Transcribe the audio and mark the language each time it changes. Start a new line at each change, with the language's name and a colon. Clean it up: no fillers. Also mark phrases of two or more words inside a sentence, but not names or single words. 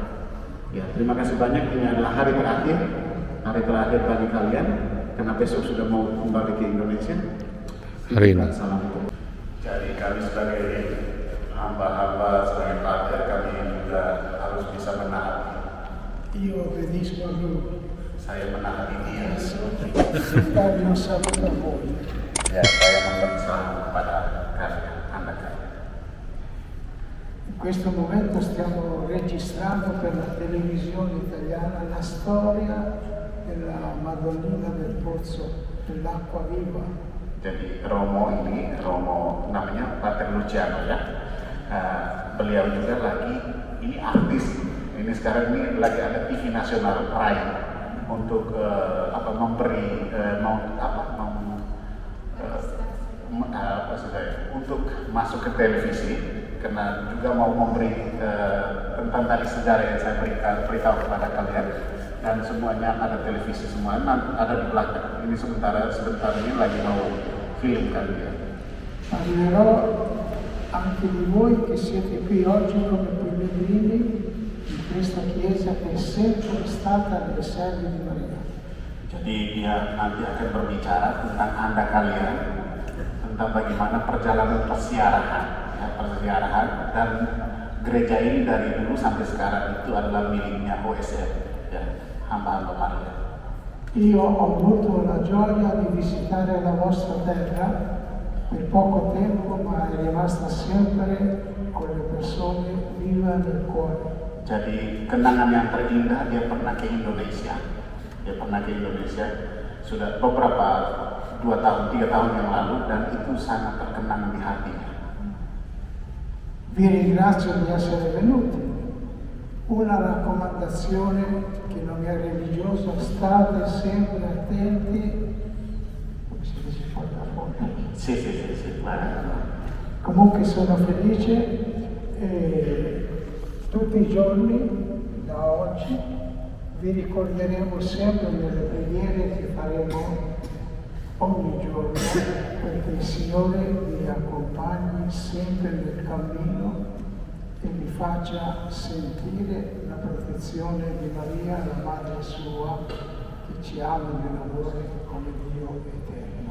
Indonesian: Ya, terima kasih banyak. Ini adalah hari terakhir bagi kalian karena besok sudah mau kembali ke Indonesia. Hari ini. Salam. Jadi kami sebagai hamba-hamba, sebagai pater, kami juga harus bisa menaati.
Italian: Io obbedisco a lui.
Indonesian: Saya menaati dia.
Italian: Dare un saluto a voi.
Indonesian: Ya, saya memberi salam kepada kalian, anak kalian.
Italian: In questo momento stiamo registrando per la televisione italiana la storia della Madonnina del Pozzo dell'Acqua Viva.
Indonesian: Jadi Romo namanya Pater Luciano ya. Beliau juga ini artis. Ini sekarang ini lagi ada TV nasional Rai untuk untuk masuk ke televisi karena juga mau memberi tentang tadi sejarah yang saya beritahu kepada kalian dan semuanya ada televisi semua ada di belakang. Ini sebentar ini lagi mau film kan dia.
Italian: Parlerò anche di voi che siete qui oggi come pellegrini in questa chiesa che è sempre stata alle riserve di Maria.
Indonesian: Jadi dia nanti akan berbicara tentang Anda kalian, tentang bagaimana perjalanan persiarahan dan gereja ini dari dulu sampai sekarang itu adalah miliknya OSM, ya, hamba-hamba Maria.
Italian: Io ho avuto la gioia di visitare la vostra terra per poco tempo, ma è rimasta sempre con le persone viva nel cuore.
Indonesian: Jadi kenangan yang terindah dia pernah ke Indonesia. Sudah beberapa 2 tahun, 3 tahun yang lalu dan itu sangat terkenang di hatinya.
Italian: Vi ringrazio di essere venuti. Una raccomandazione che non è religiosa, state sempre attenti. Come si dice fuori da fuori? Sì. Comunque sono felice e tutti i giorni da oggi vi ricorderemo sempre nelle preghiere che faremo ogni giorno perché il Signore vi accompagni sempre nel cammino e vi faccia sentire la protezione di Maria, la Madre sua, che ci ama nell'amore come Dio eterno.